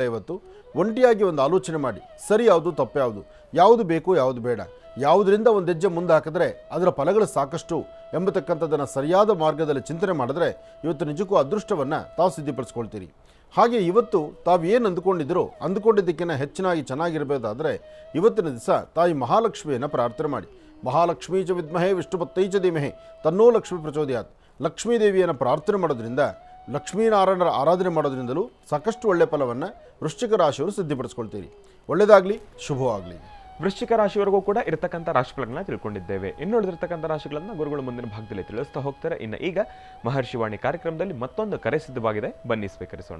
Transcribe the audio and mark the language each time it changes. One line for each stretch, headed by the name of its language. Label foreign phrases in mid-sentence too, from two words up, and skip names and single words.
Kannada: ಇವತ್ತು ಒಂಟಿಯಾಗಿ ಒಂದು ಆಲೋಚನೆ ಮಾಡಿ, ಸರಿ ಯಾವುದು ತಪ್ಪು ಯಾವುದು, ಯಾವುದು ಬೇಕು ಯಾವುದು ಬೇಡ, ಯಾವುದರಿಂದ ಒಂದು ಹೆಜ್ಜೆ ಮುಂದೆ ಹಾಕಿದ್ರೆ ಅದರ ಫಲಗಳು ಸಾಕಷ್ಟು ಎಂಬತಕ್ಕಂಥದ್ದನ್ನು ಸರಿಯಾದ ಮಾರ್ಗದಲ್ಲಿ ಚಿಂತನೆ ಮಾಡಿದ್ರೆ ಇವತ್ತು ನಿಜಕ್ಕೂ ಅದೃಷ್ಟವನ್ನು ತಾವು ಸಿದ್ಧಪಡಿಸ್ಕೊಳ್ತೀರಿ. ಹಾಗೆ ಇವತ್ತು ತಾವು ಏನು ಅಂದುಕೊಂಡಿದ್ದಕ್ಕಿಂತ ಹೆಚ್ಚಿನಾಗಿ ಚೆನ್ನಾಗಿರಬೇಕಾದ್ರೆ ಇವತ್ತಿನ ದಿವಸ ತಾಯಿ ಮಹಾಲಕ್ಷ್ಮಿಯನ್ನು ಪ್ರಾರ್ಥನೆ ಮಾಡಿ.
Sanskrit: ಮಹಾಲಕ್ಷ್ಮೀ ಚ ವಿದ್ಮಹೇ ವಿಷ್ಣುಪತ್ತೈ ಚ ಧೀಮಹಿ ತನ್ನೋ ಲಕ್ಷ್ಮೀ ಪ್ರಚೋದಯಾತ್.
Kannada: ಲಕ್ಷ್ಮೀದೇವಿಯನ್ನು ಪ್ರಾರ್ಥನೆ ಮಾಡೋದ್ರಿಂದ, ಲಕ್ಷ್ಮೀನಾರಾಯಣರ ಆರಾಧನೆ ಮಾಡೋದ್ರಿಂದಲೂ ಸಾಕಷ್ಟು ಒಳ್ಳೆಯ ಫಲವನ್ನು ವೃಶ್ಚಿಕ ರಾಶಿಯವರು ಸಿದ್ಧಪಡಿಸ್ಕೊಳ್ತೀರಿ. ಒಳ್ಳೆಯದಾಗಲಿ, ಶುಭವಾಗಲಿ. ವೃಶ್ಚಿಕ ರಾಶಿವರೆಗೂ ಕೂಡ ಇರತಕ್ಕಂಥ ರಾಶಿಫಲಗಳನ್ನ ತಿಳ್ಕೊಂಡಿದ್ದೇವೆ. ಇನ್ನುಳಿದಿರ್ತಕ್ಕಂಥ ರಾಶಿಗಳನ್ನ ಗುರುಗಳು ಮುಂದಿನ ಭಾಗದಲ್ಲಿ ತಿಳಿಸ್ತಾ ಹೋಗ್ತಾರೆ. ಇನ್ನು ಈಗ ಮಹರ್ಷಿವಾಣಿ ಕಾರ್ಯಕ್ರಮದಲ್ಲಿ ಮತ್ತೊಂದು ಕರೆ ಸಿದ್ಧವಾಗಿದೆ, ಬನ್ನಿ ಸ್ವೀಕರಿಸೋಣ.